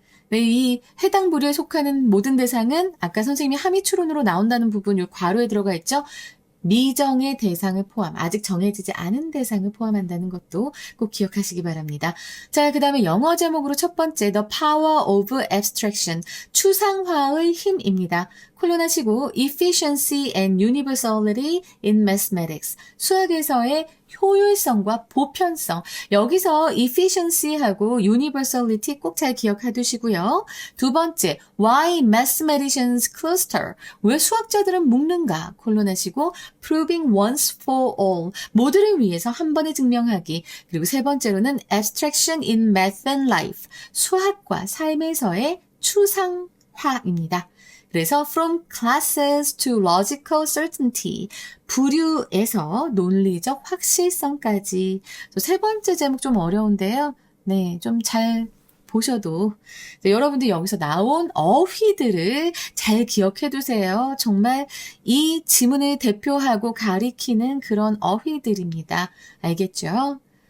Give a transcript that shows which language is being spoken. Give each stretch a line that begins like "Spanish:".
Korean: 네, 이 해당 부류에 속하는 모든 대상은 아까 선생님이 함의추론으로 나온다는 부분 이 괄호에 들어가 있죠. 미정의 대상을 포함, 아직 정해지지 않은 대상을 포함한다는 것도 꼭 기억하시기 바랍니다. 자, 그 다음에 영어 제목으로 첫 번째
English: The Power of Abstraction,
Korean: 추상화의 힘입니다.
English: 콜론하시고 Efficiency and Universality in Mathematics,
Korean: 수학에서의 효율성과 보편성. 여기서 efficiency하고 universality 꼭 잘 기억해두시고요.
English: 두 번째, why mathematicians cluster?
Korean: 왜 수학자들은 묶는가? 콜론하시고
English: proving once for all,
Korean: 모두를 위해서 한 번에 증명하기. 그리고 세 번째로는
English: abstraction in math and life,
Korean: 수학과 삶에서의 추상화입니다.
English: 그래서 from classes to logical certainty,
Korean: 부류에서 논리적 확실성까지. 세 번째 제목 좀 어려운데요. 네, 좀 잘 보셔도 여러분들 여기서 나온 어휘들을 잘 기억해 두세요. 정말 이 지문을 대표하고 가리키는 그런 어휘들입니다. 알겠죠?